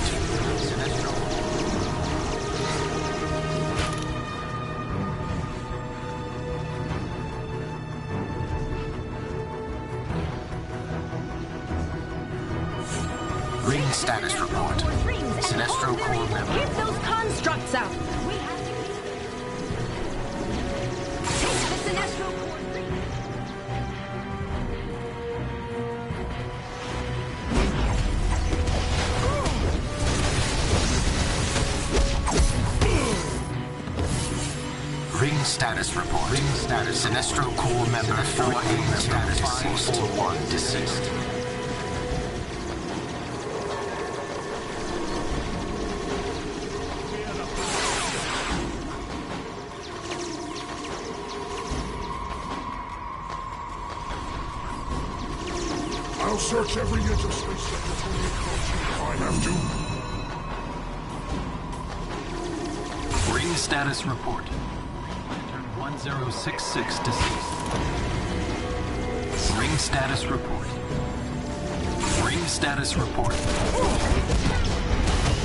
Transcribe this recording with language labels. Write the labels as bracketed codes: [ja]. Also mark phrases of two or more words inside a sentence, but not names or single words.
[en] Sinestro. Ring status report. Sinestro Corps member. Get those constructs out! Take the Sinestro Corps ring. Ring status report. Ring status. Sinestro Corps member 48 status 541 deceased. I'll search every inch of Space Sector 28 if I have to. Ring status report. 1066 deceased. Ring status report. Ring status report.